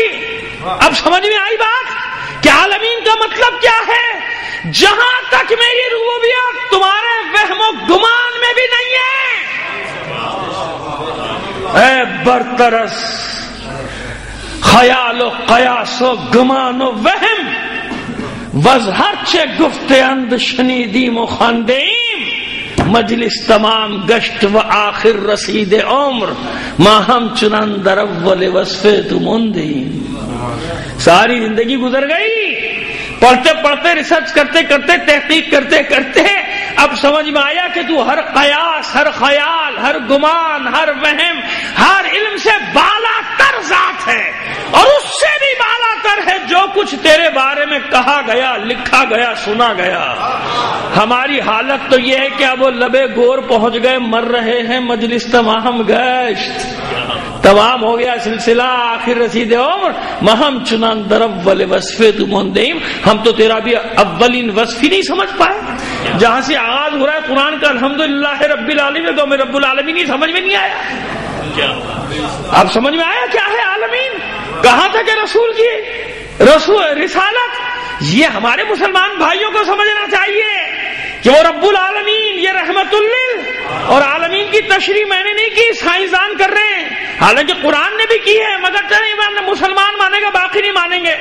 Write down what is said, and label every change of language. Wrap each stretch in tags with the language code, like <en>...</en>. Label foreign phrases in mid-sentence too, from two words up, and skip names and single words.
<ur>اب سمجھ میں آئی بات کہ عالمین کا مطلب کیا ہے؟ جہاں تک میری ربوبیت تمہارے وہم و گمان میں بھی نہیں ہے،</ur> <fa>اے برترس خیال و قیاس و گمان و وہم، وزہر چے گفت اند شنیدیم و خواندیم، مجلس تمام گشت و آخر رسید عمر، ما ہم چنان در اول وصف تو موندیم.</fa> <ur>ساری زندگی گزر گئی پڑھتے پڑھتے، ریسرچ کرتے کرتے، تحقیق کرتے کرتے، اب سمجھ میں آیا کہ تو ہر قیاس، ہر خیال، ہر گمان، ہر وہم، ہر علم سے بالا تر ذات ہے، اور اس سے بھی بالا تر ہے جو کچھ تیرے بارے میں کہا گیا، لکھا گیا، سنا گیا. ہماری حالت تو یہ ہے کہ اب وہ لبے گور پہنچ گئے، مر رہے ہیں،</ur> <fa>مجلس تمام گشت،</fa> <ur>تمام ہو گیا سلسلہ،</ur> <fa>آخر رسید عمر، مہم چنان در اول وصف تو موندیم.</fa> <ur>ہم تو تیرا بھی اولین وصف ہی نہیں سمجھ پائے. جہاں سے آغاز ہو رہا ہے قرآن کا</ur> <ar>الحمدللہ رب العالمین،</ar> <ur>تو ہمیں</ur> <ar>رب العالمین</ar> <ur>ہی سمجھ میں نہیں آیا. اب سمجھ میں آیا کیا ہے عالمین؟ کہاں تک ہے رسول کی رسالت؟ یہ ہمارے مسلمان بھائیوں کو سمجھنا چاہیے کہ وہ</ur> <ar>رب العالمین،</ar> <ur>یہ رحمت اور عالمین کی تشریح میں نے نہیں کی، سائنسدان کر رہے ہیں، حالانکہ قرآن نے بھی کی ہے، مگر چلیں مسلمان مانیں گے، باقی نہیں مانیں گے.</ur>